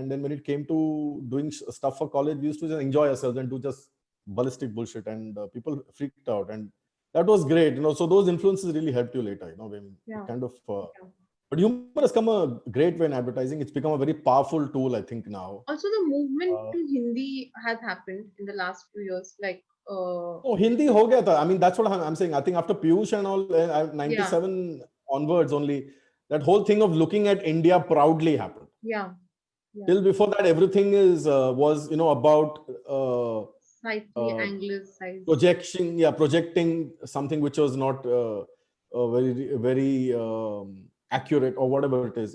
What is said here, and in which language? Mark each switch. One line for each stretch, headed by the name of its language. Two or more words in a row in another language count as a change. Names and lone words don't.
English: And then when it came to doing stuff for college, we used to just enjoy ourselves and do just ballistic bullshit, and people freaked out, and that was great. You know, so those influences really helped you later, you know, when kind of but humor has come a great way in advertising. It's become a very powerful tool, I think, now. Also, the movement to Hindi has happened in the last few years. Like,
Hindi: हिंदी हो गया था.
English: I mean, that's what I'm saying. I think after Piyush and all, 97 onwards only, that whole thing of looking at India proudly happened. Till before that, everything was, you know, about projecting something which was not very accurate, or whatever it is.